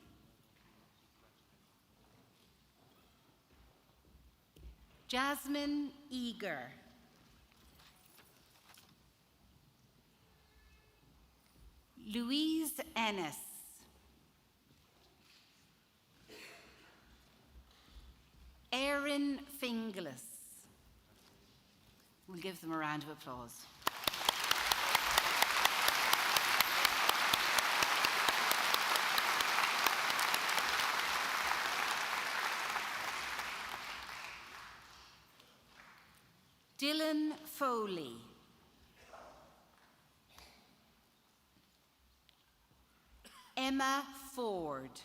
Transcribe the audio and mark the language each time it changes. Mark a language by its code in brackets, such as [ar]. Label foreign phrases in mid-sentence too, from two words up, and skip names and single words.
[en] Jasmine Eager. Louise Ennis. Erin Finglas. We'll give them a round of applause. Dylan Foley. Emma Ford.